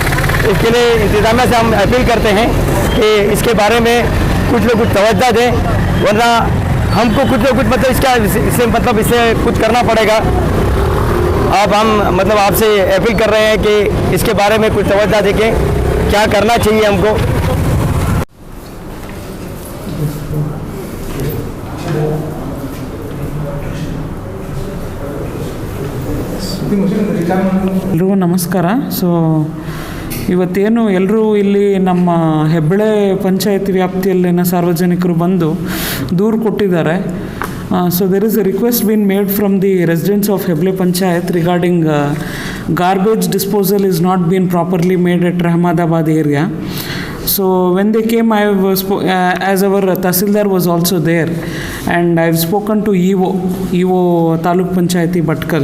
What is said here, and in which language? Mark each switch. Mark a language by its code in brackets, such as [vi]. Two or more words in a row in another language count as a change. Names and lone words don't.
[hi] इसके लिए इंतज़ामिया से हम अपील करते हैं कि इसके बारे में कुछ लोग कुछ तवज्जो दें, वरना हमको कुछ ना कुछ मतलब इससे कुछ करना पड़ेगा। हम मतलब आपसे अपील कर रहे हैं कि इसके बारे में कुछ तवज्जो देखें, क्या करना चाहिए हमको। [kn] ಎಲ್ರಿಗೂ ನಮಸ್ಕಾರ. ಇವತ್ತೇನು ಎಲ್ಲರೂ ಇಲ್ಲಿ ನಮ್ಮ ಹೆಬ್ಬಳೆ ಪಂಚಾಯತಿ ವ್ಯಾಪ್ತಿಯಲ್ಲಿನ ಸಾರ್ವಜನಿಕರು ಬಂದು ದೂರು ಕೊಟ್ಟಿದ್ದಾರೆ. [en] So there is a request been made from the residents of Heble Panchayat regarding garbage disposal is not been properly made at Rahmadabad area. So when they came, as our Tahsildar was also there, and I've spoken to EO Taluk Panchayati Bhatkal.